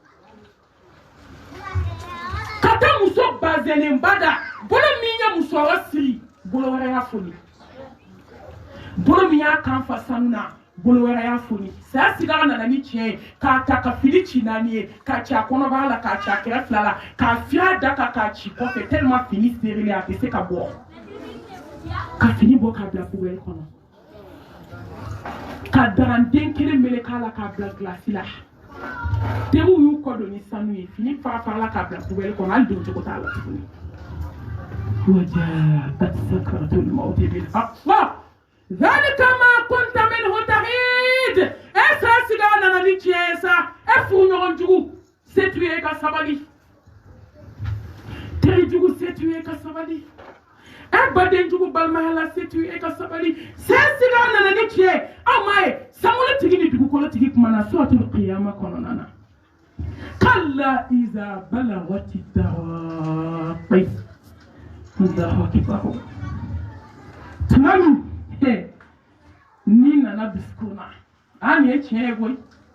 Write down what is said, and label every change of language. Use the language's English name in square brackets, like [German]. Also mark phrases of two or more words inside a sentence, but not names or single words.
[Bambara] ka taa muso bazɛnenba da bolo min ye musɔrɔ siri bolo wɛrɛ y'a foni bolo min y'a kan fa sanu na bolo wɛrɛ y'a foni saya sigara nana ni tiɲɛ ye k'a ta ka fili ci 4 ye k'a ci a kɔnɔbara la k'a ci a kɛrɛ 2 la k'a fiyɛ a da kan k'a ci kɔfɛ tellement fini serilen a tɛ se ka bɔ ka fini bɔ k'a bila poubelle kɔnɔ ka daranden kelen mele k'a la k'a bila glasi la teriw y'u kɔ don ni sanu ye fini fara-farala k'a bila poubelle kɔnɔ hali don cogo t'a la tuguni [Arabic] وجاءت سكرة الموت بالحق ذلك ما كنت منه تحيد [Bambara] esa sigara nana ni tiɲɛ sa e furu ɲɔgɔn jugu se t'u ye ka sabali teri jugu se t'u ye ka sabali e baden jugu balimaya la se t'u ye ka sabali se sigara nana ni tiɲɛ aw ma ye sankolotigi ni dugukolotigi kuma na [Arabic] سورة القيامة [Bambara] kɔnɔna na [Arabic] كلا إذا بلغت التراقي الله أكبر [Bambara] tuma min ni nana dusukun na an ye tiɲɛ ye koyi